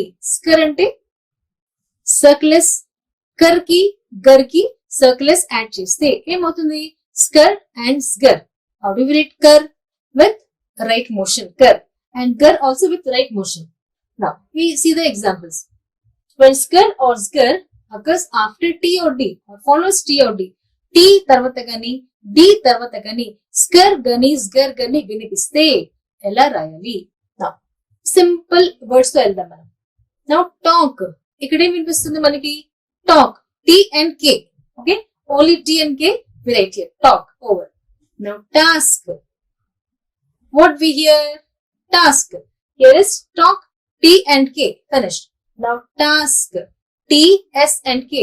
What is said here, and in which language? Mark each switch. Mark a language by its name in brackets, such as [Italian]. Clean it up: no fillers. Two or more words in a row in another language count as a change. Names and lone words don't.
[Telugu] Skr అంటే circles కర్ కి గర్ కి circles యాడ్ చేస్తే ఏమవుతుంది? [English] skr and sgar. How do we write kar? With right motion, kar, and gar also with right motion. Now we see the examples. When skr or sgar occurs after T or D or follows T or D, [Telugu] T తర్వాత గాని D తర్వాత గాని skr గాని sgar గాని వినిపిస్తే ఎలా రాయాలి. [English] Now simple words to [Telugu] వెళ్దాం మనం. [English] Now talk, [Telugu] ఇక్కడే వినిపిస్తుంది మనకి talk, [English] T and K. Okay, only T and K we write here. Talk, over. Now task, what we hear? Task. Here is talk, T and K, finished. Now task, T, S and K.